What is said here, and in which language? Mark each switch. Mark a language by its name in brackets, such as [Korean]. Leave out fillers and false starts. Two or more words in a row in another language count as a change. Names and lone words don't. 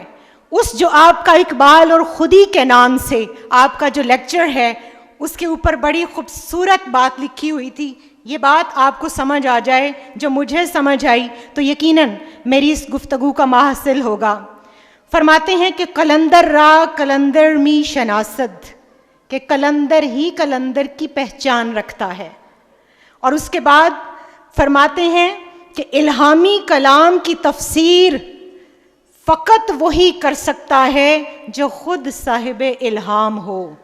[Urdu] اس جو آپ کا اقبال اور خودی کے نام سے آپ کا جو لیکچر ہے اس کے اوپر بڑی خوبصورت بات لکھی ہوئی تھی۔ یہ بات آپ کو سمجھ آ جائے، جو مجھے سمجھ آئی تو یقیناً میری اس گفتگو کا محصل ہوگا۔ فرماتے ہیں کہ [Persian] قلندر را قلندر می شناسد، [Urdu] کہ قلندر ہی قلندر کی پہچان رکھتا ہے۔ اور اس کے بعد فرماتے ہیں کہ الہامی کلام کی تفسیر فقط وہی کر سکتا ہے جو خود صاحب الہام ہو۔